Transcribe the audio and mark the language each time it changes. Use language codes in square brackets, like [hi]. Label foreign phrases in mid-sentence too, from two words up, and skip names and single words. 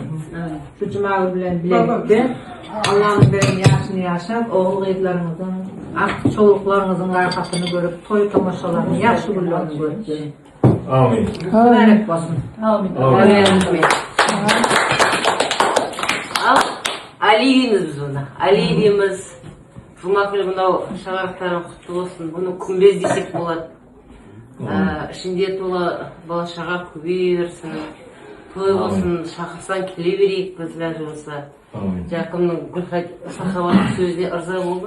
[uz] Shu Jumagul bilan birlikda Allohning bergan yaxshini yashab, o'g'il-qizlaringizdan, cho'luqlaringizning ro'yxatini ko'rib, to'y tomoshalarni yaxshi kunlarni ko'rib. Amin. Muborak bo'lsin. Amin. Amin. Amin. [kk] Али дейміз біз оны. Али дейміз. Жұмакүл мынау шаңырақтарың құтты болсын. Бұны күмбез десек болады. Ішінде толы бала шаға көбейе берсін. Той болсын, шақырсаң келе берейік біз ләжі болса. Жақымның Сахабаның сөзіне ырза болдым.